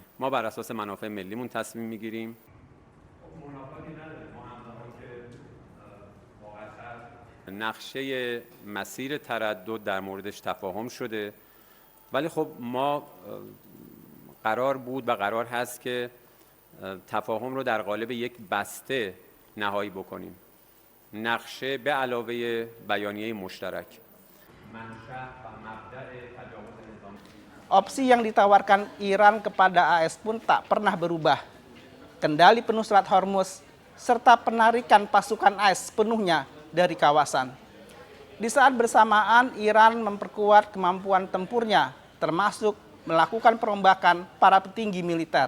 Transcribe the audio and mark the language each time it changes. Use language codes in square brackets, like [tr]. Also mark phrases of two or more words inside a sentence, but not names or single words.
[fa] ما بر اساس منافع ملیمون تصمیم میگیریم. نقشه مسیر تردد در موردش تفاهم شده، ولی خب ما قرار بود و قرار هست که تفاهم رو در قالب یک بسته نهایی بکنیم. نقشه به علاوه بیانیه مشترک. [id] Opsi yang ditawarkan Iran kepada AS pun tak pernah berubah. Kendali penuh Selat Hormuz serta penarikan pasukan AS sepenuhnya dari kawasan. Di saat bersamaan, Iran memperkuat kemampuan tempurnya, termasuk melakukan perombakan para petinggi militer.